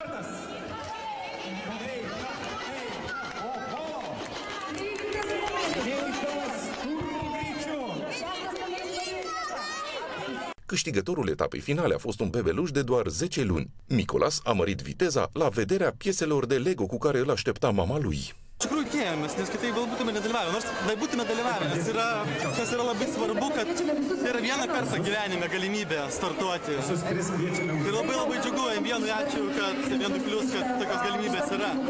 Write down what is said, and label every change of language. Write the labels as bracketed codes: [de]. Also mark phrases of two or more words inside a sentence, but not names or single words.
[ro] Câștigătorul etapei finale a fost un bebeluș de doar 10 luni. Nicolas a mărit viteza la vederea pieselor de Lego cu care îl aștepta mama lui. [lt] Iš tikrųjų tikėjomės, nes kitaip gal būtume nedalyvavę. Nors būtume dalyvavę, nes kas yra labai svarbu, kad tai yra vieną kartą gyvenime galimybė startuoti. Ir labai džiugu, M1 ačiū, kad M1 plius, kad tokios galimybės yra.